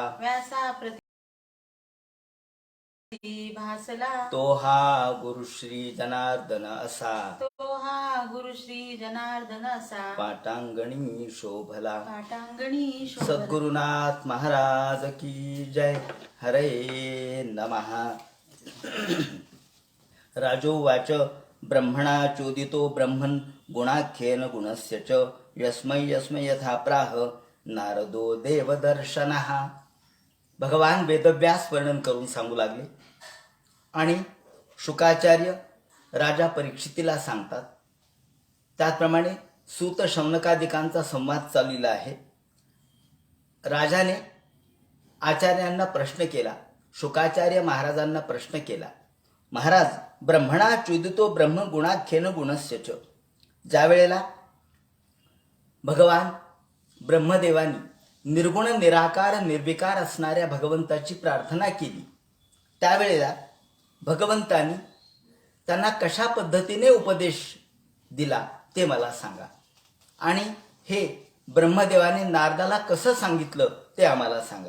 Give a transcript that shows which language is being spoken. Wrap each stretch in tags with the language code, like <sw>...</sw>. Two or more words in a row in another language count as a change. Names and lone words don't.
<mr>व्यासा प्रती भासला. तो हा गुरु श्री जनार्दन असा, तो हा गुरु श्री जनार्दन असा. पाटांगणी शोभला. पाटांगणी शोभला.</mr> <hi>सद्गुरुनाथ महाराज की जय.</hi> <sa>हरे नमः. राजोवाच ब्रह्मणा चोदितो ब्रह्मन् गुणाख्येन गुणस्य च यस्मै यस्मै यथा प्राह नारदो देवदर्शनः.</sa> <mr>भगवान वेदव्यास वर्णन करून सांगू लागले आणि शुकाचार्य राजा परीक्षितीला सांगतात. त्याचप्रमाणे सूत शौनकादिकांचा संवाद चाललेला आहे. राजाने आचार्यांना प्रश्न केला, शुकाचार्य महाराजांना प्रश्न केला, महाराज</mr> <sa>ब्रह्मणा चुदितो ब्रह्म गुणाख्येन गुणस्य च.</sa> <mr>ज्या वेळेला भगवान ब्रह्मदेवानी निर्गुण निराकार निर्विकार असणाऱ्या भगवंताची प्रार्थना केली, त्यावेळेला भगवंतानी त्यांना कशा पद्धतीने उपदेश दिला ते मला सांगा, आणि हे ब्रह्मदेवाने नारदाला कसं सांगितलं ते आम्हाला सांगा.</mr>